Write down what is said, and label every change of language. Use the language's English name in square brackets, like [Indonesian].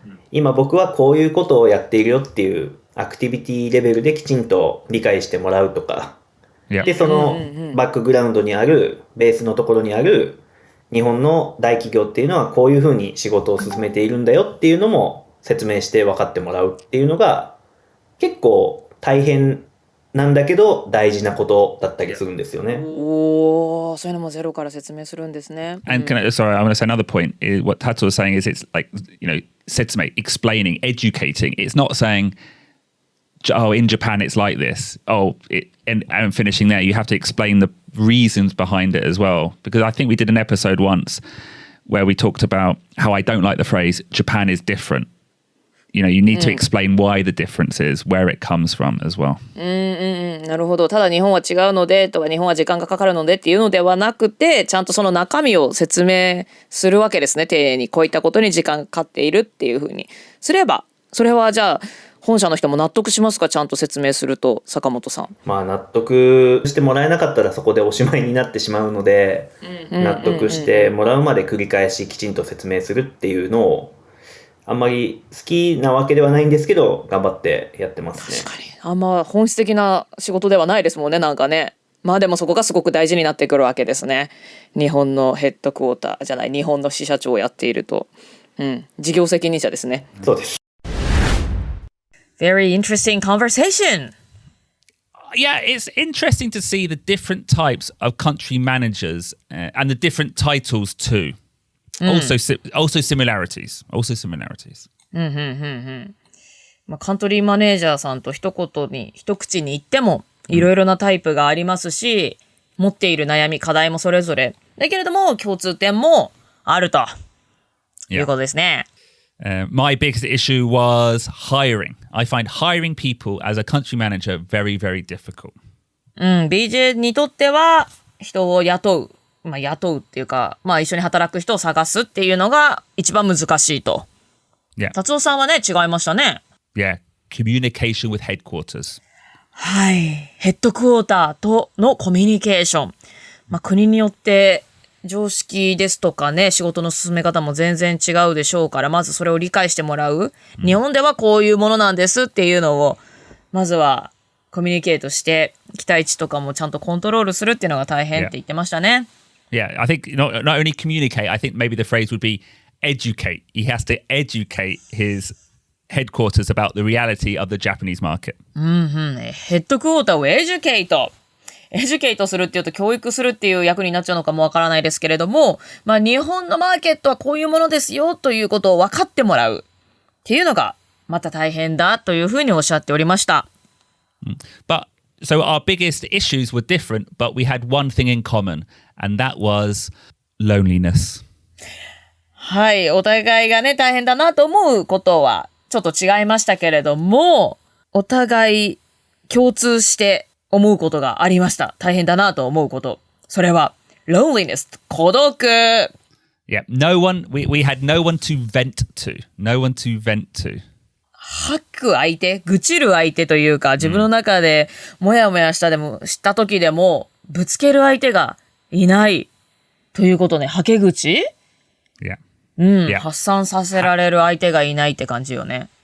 [Japanese] 今僕はこういうことをやっているよっていうアクティビティレベルできちんと理解してもらうとか、で、そのバックグラウンドにある、ベースのところにある日本の大企業っていうのはこういうふうに仕事を進めているんだよっていうのも説明して分かってもらうっていうのが結構大変なんだけど大事なことだったりするんですよね。おー、そういうのもゼロから説明するんですね。 [English] And sorry, I want to say another point. What Tato was saying is it's like, setsumei, explaining, educating. It's not saying, oh, in Japan it's like this. And finishing there, you have to explain the reasons behind it as well. Because I think we did an episode once where we talked about how I don't like the phrase, Japan is different. You need to explain why the difference is, where it comes from as well. [Japanese] なるほど。ただ日本は違うのでとか日本は時間がかかるのでっていうのではなくて、ちゃんとその中身を説明するわけですね。丁寧にこういったことに時間がかかっているっていうふうにすれば、それはじゃあ本社の人も納得しますか？ちゃんと説明すると、坂本さん。納得してもらえなかったらそこでおしまいになってしまうので、納得してもらうまで繰り返しきちんと説明するっていうのをあんまり好きなわけではないんですけど頑張ってやってますね。確かにあんま本質的な仕事ではないですもんね、なんかね。でもそこがすごく大事になってくるわけですね。日本のヘッドクォーターじゃない、日本の支社長をやっていると、事業責任者ですね。そうです。 [English] Very interesting conversation. Yeah, it's interesting to see the different types of country managers and the different titles too. Also similarities. Also similarities. [Japanese] カントリーマネージャーさんと一口に言ってもいろいろなタイプがありますし、持っている悩み、課題もそれぞれだけれども共通点もあるということですね。 [English] My biggest issue was hiring. I find hiring people as a country manager very, very difficult. [Japanese] BJ にとっては人を雇うっていうか、一緒に働く人を探すっていうのが一番難しいと。達夫さんはね、違いましたね。 [English] Yeah, communication with headquarters. [Japanese] はい。ヘッドクォーターとのコミュニケーション。国によって常識ですとかね、仕事の進め方も全然違うでしょうから、まずそれを理解してもらう。日本ではこういうものなんですっていうのを、まずはコミュニケートして、期待値とかもちゃんとコントロールするっていうのが大変って言ってましたね。 [English] Yeah, I think not only communicate, I think maybe the phrase would be educate. He has to educate his headquarters about the reality of the Japanese market. [Japanese] ヘッドクォーターをエデュケートするっていうと教育するっていう役になっちゃうのかもわからないですけれども、日本のマーケットはこういうものですよということを分かってもらうっていうのがまた大変だというふうにおっしゃっておりました。 [English] So our biggest issues were different, but we had one thing in common, and that was loneliness. [Japanese] はい、お互いがね、大変だなと思うことはちょっと違いましたけれども、お互い共通して思うことがありました。大変だなと思うこと。それは loneliness、孤独。 [English] Yeah, we had no one to vent to. No one to vent to. [Japanese] 吐く相手、愚痴る相手というか、自分の中でもやもやした時でもぶつける相手がいないということね。はけ口？ [English] Yeah. [Japanese] 発散させられる相手がいないって感じよね。